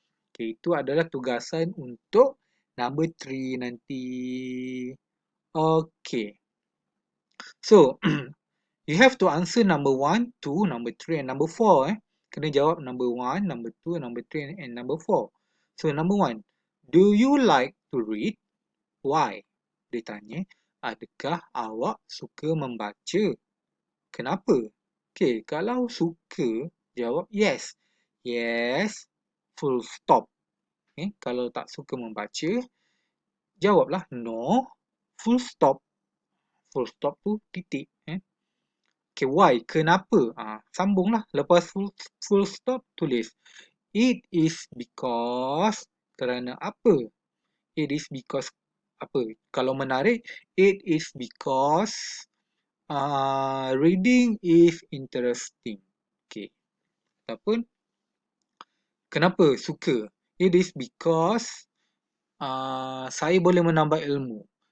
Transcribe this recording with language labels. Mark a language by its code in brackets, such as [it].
[ms] Okay, itu adalah tugasan untuk number 3 nanti. Okay. [en] So, you have to answer number 1, 2, number 3, and number 4. [ms] Kena jawab [en] number 1, number 2, number 3, and number 4. So, number 1. Do you like to read? Why? [ms] Dia tanya, adakah awak suka membaca? Kenapa? Okay, kalau suka, jawab yes. [en] Yes, full stop. [ms] Kalau tak suka membaca, jawablah [en] no, full stop. Full stop [ms] tu titik. Okay, why? Kenapa? Sambunglah. Lepas full stop, tulis. [en] It is because. [ms] Kerana apa? [en] It is because [ms] apa? Kalau menarik, [en] it is because reading is interesting. [ms] Okay. Ataupun kenapa suka? [en] It is because [ms] saya boleh menambah ilmu.